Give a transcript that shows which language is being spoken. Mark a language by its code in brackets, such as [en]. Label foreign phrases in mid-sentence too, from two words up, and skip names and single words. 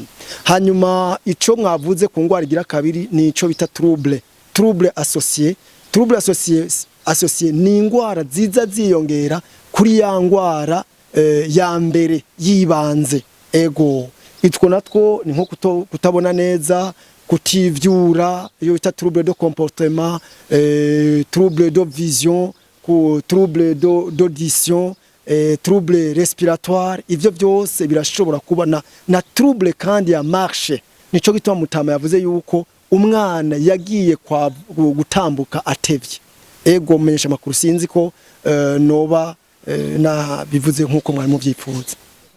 [rn] Hanyuma ico mwavuze ku ngwara igira kabiri ni ico bita [fr] trouble associé [rn] ni ingwara ziza ziyongera kuri ya ngwara ya mbere yibanze. Ego itwo natwo ni nko kutabona neza kutivyura iyo bita [fr] trouble de comportement trouble de vision trouble d'audition trouble respiratoire. [rn] Ivyo byose birashobora kuba na trouble kandi ya marche. Nico gituma mutama yavuze yuko umwana yagiye kwa gutambuka atevye. Ego menyesha makuru sinzi ko noba na bivuze nkuko mwari muvyifuza.